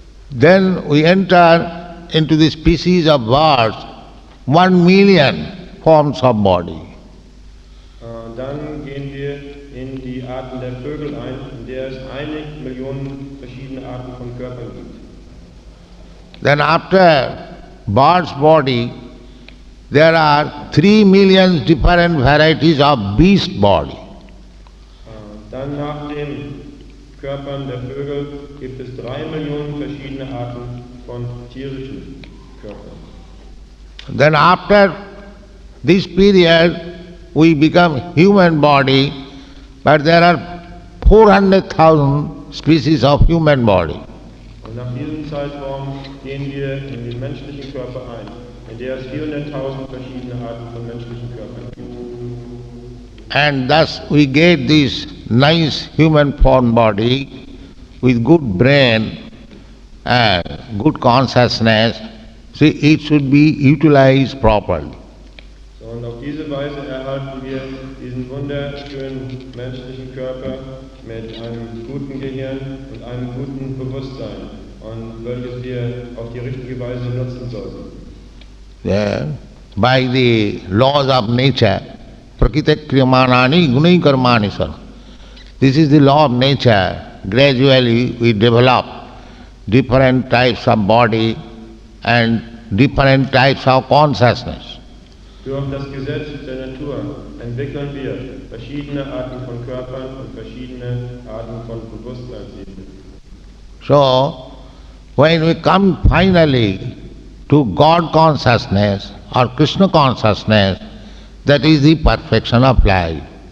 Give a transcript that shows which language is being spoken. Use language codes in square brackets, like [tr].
[en] Then we enter into the species of birds, 1 million forms of body. [de] Dann gehen wir in die Arten der Vögel ein, in der es einige Millionen verschiedene Arten von Körpern gibt. [en] Then after bird's body, there are 3 million different varieties of beast body. [de] Dann nach den Körpern der Vögel gibt es 3 Millionen verschiedene Arten von tierischen Körpern. [en] Then after this period, we become human body, but there are 400,000 species of human body. [de] Und nach diesem Zeitraum gehen wir in den menschlichen Körper ein, in der es 400.000 verschiedene Arten von menschlichen Körpern gibt. [en] And thus we get this nice human form body with good brain and good consciousness. See, it should be utilized properly. [de] So, und auf diese Weise erhalten wir diesen wunderschönen menschlichen Körper mit einem guten Gehirn und einem guten Bewusstsein, und welches wir auf die richtige Weise nutzen sollten. [en] Yeah. By the laws of nature, [sa] prakriti kriyamanani gunai karmani sar. [en] This is the law of nature. Gradually we develop different types of body and different types of consciousness. [de] Durch das Gesetz der Natur entwickeln wir verschiedene Arten von Körpern und verschiedene Arten von Bewusstseinsebenen. [en] So, when we come finally to God consciousness or Krishna consciousness, that is the perfection of life.